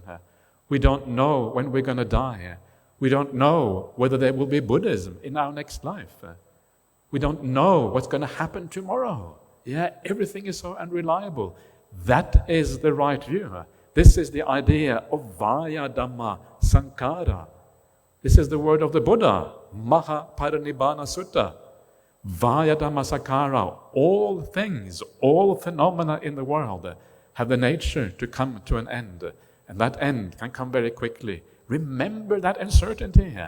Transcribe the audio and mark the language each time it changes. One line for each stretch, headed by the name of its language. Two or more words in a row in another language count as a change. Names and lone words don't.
English: We don't know when we're going to die. We don't know whether there will be Buddhism in our next life. We don't know what's going to happen tomorrow. Everything is so unreliable. That is the right view. This is the idea of
Pali: vaya dhamma sankhara.
English: This is the word of the Buddha, Mahaparinibbana Sutta.
Pali: Vaya dhamma sankhara.
English: All things, all phenomena in the world have the nature to come to an end. And that end can come very quickly. Remember that uncertainty here.